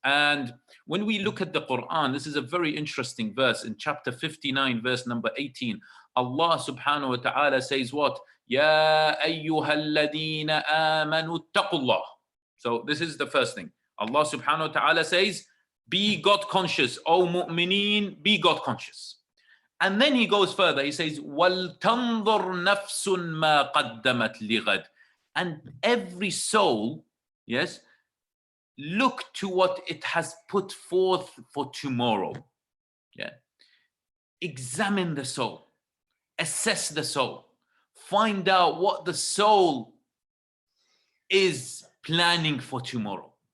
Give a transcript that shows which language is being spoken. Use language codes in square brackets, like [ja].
[en] And when we look at the Quran, this is a very interesting verse in chapter 59, verse number 18. Allah subhanahu wa ta'ala says what? Ya ayyuhalladina amanu taqullah. So this is the first thing. Allah subhanahu wa ta'ala says, be God conscious, O mu'mineen, be God conscious. And then he goes further. He says, [ar] وَلْتَنْظُرْ نَفْسٌ مَا قَدَّمَتْ لِغَدٍ. [en] And every soul, yes, look to what it has put forth for tomorrow. Yeah. Examine the soul. Assess the soul. Find out what the soul is planning for tomorrow.